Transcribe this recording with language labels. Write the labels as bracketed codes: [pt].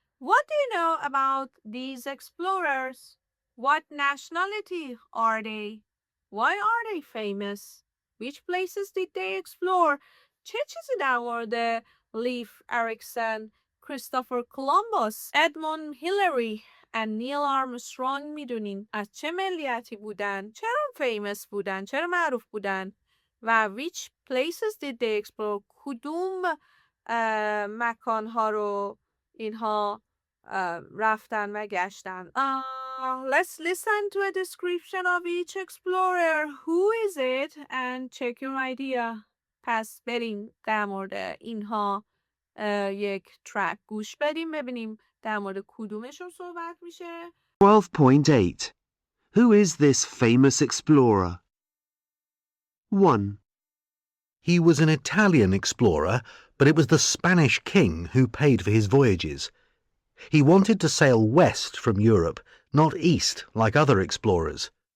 [en] What do you know about these explorers? What nationality are they? Why are they famous? Which places did they explore? [fa] چه چیزی در مورد لیف اریکسن، کریستوفر کولومبوس، ادموند هیلاری و نیل آرمسترونگ میدونین؟ از چه ملیتی بودن؟ چرا famous بودن؟ چرا معروف بودن؟ و [en] which places did they explore؟ [fa] کدوم مکانها رو اینها رفتن و گشتن؟ [en] Let's listen to a description of each explorer. Who is it? And check your idea. [fa] پس بریم در مورد اینها یک ترک گوش بدیم ببینیم در مورد کدومشون صحبت میشه. [en] 12.8 Who is this famous explorer? 1. He was an Italian explorer, but it was the Spanish king who paid for his voyages. He wanted to sail west from Europe, not east like other explorers.